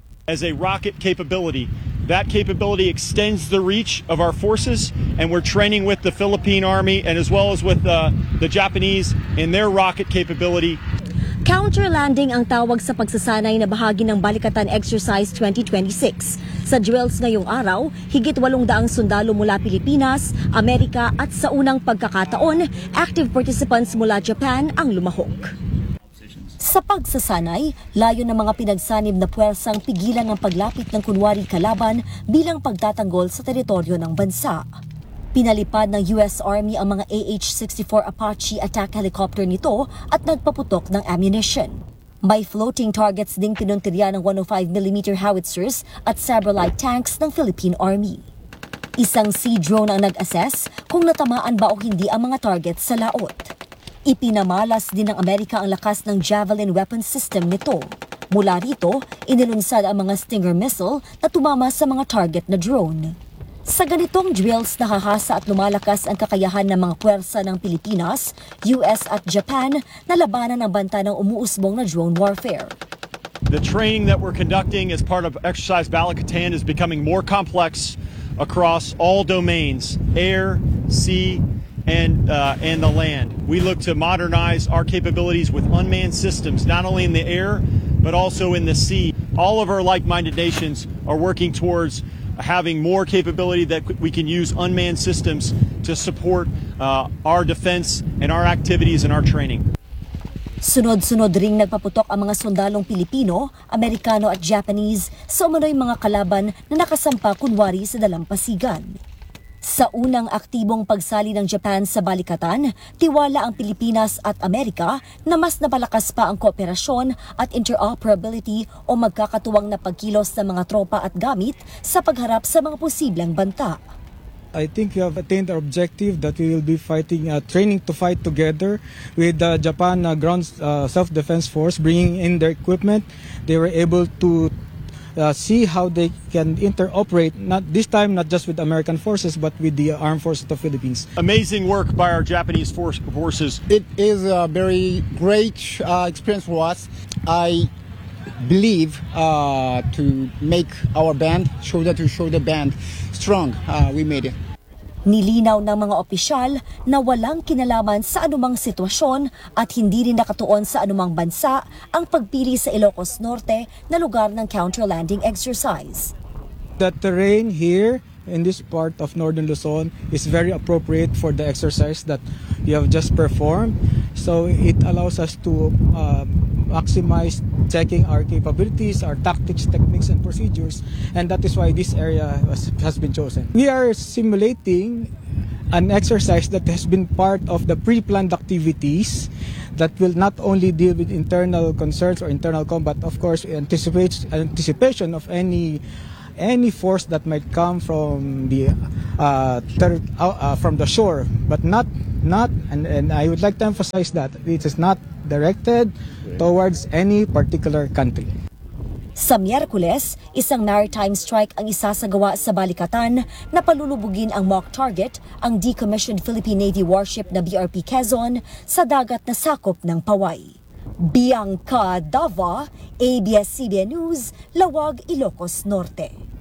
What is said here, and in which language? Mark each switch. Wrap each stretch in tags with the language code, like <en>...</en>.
<en>As a rocket capability, that capability extends the reach of our forces, and we're training with the Philippine Army and as well as with the Japanese in their rocket capability.</en> <tl>Counter-landing ang tawag sa pagsasanay na bahagi ng Balikatan Exercise 2026. Sa drills ngayong araw, higit 800 sundalo mula Pilipinas, Amerika at sa unang pagkakataon, active participants mula Japan ang lumahok. Sa pagsasanay, layo ng mga pinagsanib na puwersang pigilan ang paglapit ng kunwari kalaban bilang pagtatanggol sa teritoryo ng bansa. Pinalipad ng US Army ang mga AH-64 Apache attack helicopter nito at nagpaputok ng ammunition. May floating targets ding pinuntirya ng 105mm howitzers at several light tanks ng Philippine Army. Isang sea drone ang nag-assess kung natamaan ba o hindi ang mga targets sa laot. Ipinamalas din ng Amerika ang lakas ng Javelin weapons system nito. Mula rito, inilunsad ang mga Stinger missile na tumama sa mga target na drone. Sa ganitong drills, nahahasa at lumalakas ang kakayahan ng mga puwersa ng Pilipinas, US at Japan na labanan ang banta ng umuusbong na drone warfare.</tl> <en>The training that we're conducting as part of Exercise Balikatan is becoming more complex across all domains, air, sea, and the land. We look to modernize our capabilities with unmanned systems, not only in the air, but also in the sea. All of our like-minded nations are working towards having more capability that we can use unmanned systems to support our defense and our activities and our training.</en> <tl>Sunod-sunod ring nagpaputok ang mga sundalong Pilipino, Amerikano at Japanese sa umano'y mga kalaban na nakasampa kunwari sa dalampasigan. Sa unang aktibong pagsali ng Japan sa Balikatan, tiwala ang Pilipinas at Amerika na mas napalakas pa ang kooperasyon at interoperability o magkakatuwang na pagkilos ng mga tropa at gamit sa pagharap sa mga posibleng banta.</tl> <en>I think we have attained our objective that we will be fighting, training to fight together with the Japan Ground Self-Defense Force, bringing in their equipment. They were able to see how they can interoperate, not this time not just with American forces but with the armed forces of the Philippines. Amazing work by our Japanese forces. It is a very great experience for us. I believe to make our band, shoulder to shoulder band, strong. We made it.</en> <tl>Nilinaw ng mga opisyal na walang kinalaman sa anumang sitwasyon at hindi rin nakatuon sa anumang bansa ang pagpili sa Ilocos Norte na lugar ng counter-landing exercise.</tl> <en>The terrain here in this part of Northern Luzon is very appropriate for the exercise that you have just performed. So it allows us to maximize checking our capabilities, our tactics, techniques, and procedures. And that is why this area has been chosen. We are simulating an exercise that has been part of the pre-planned activities that will not only deal with internal concerns or internal combat, of course, anticipation of any force that might come from the shore, but not, and I would like to emphasize that it is not directed towards any particular country.</en> <tl>Sa Miyerkules, isang maritime strike ang isasagawa sa Balikatan na palulubugin ang mock target, ang decommissioned Philippine Navy warship na BRP Quezon sa dagat na sakop ng Paway. Bianca Dava, ABS-CBN News, Lawag, Ilocos Norte.</tl>